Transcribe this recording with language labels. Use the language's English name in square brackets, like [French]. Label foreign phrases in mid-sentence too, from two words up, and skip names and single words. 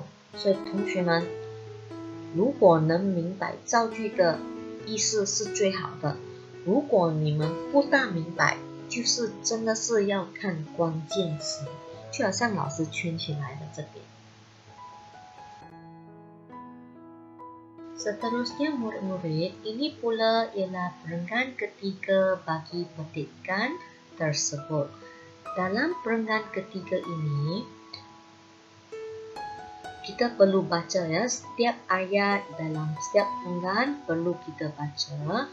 [Chinese] 所以同学们，如果能明白造句的意思是最好的，如果你们不大明白，就是真的是要看关键词，就好像老师圈起来的这边。 [Malay] Seterusnya murid-murid, ini pula ialah perenggan ketiga bagi petikan tersebut. Dalam perenggan ketiga ini, kita perlu baca ya, setiap ayat dalam setiap perenggan perlu kita baca.